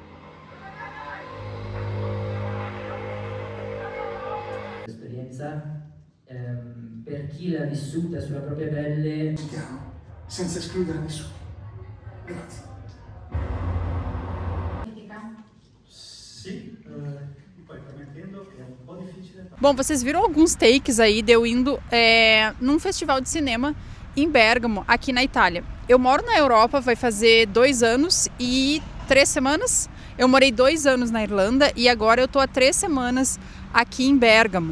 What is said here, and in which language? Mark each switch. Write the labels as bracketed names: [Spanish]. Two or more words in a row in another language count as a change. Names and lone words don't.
[Italian] L'esperienza per chi l'ha vissuta sulla propria pelle. Senza escludere nessuno. Grazie. Sì, poi prometendo che é um po' difficile. [Portuguese] Bom, vocês viram alguns takes aí de eu indo num festival de cinema em Bérgamo, aqui na Itália. Eu moro na Europa, vai fazer 2 anos e 3 semanas. Eu morei 2 anos na Irlanda e agora eu tô há 3 semanas aqui em Bérgamo.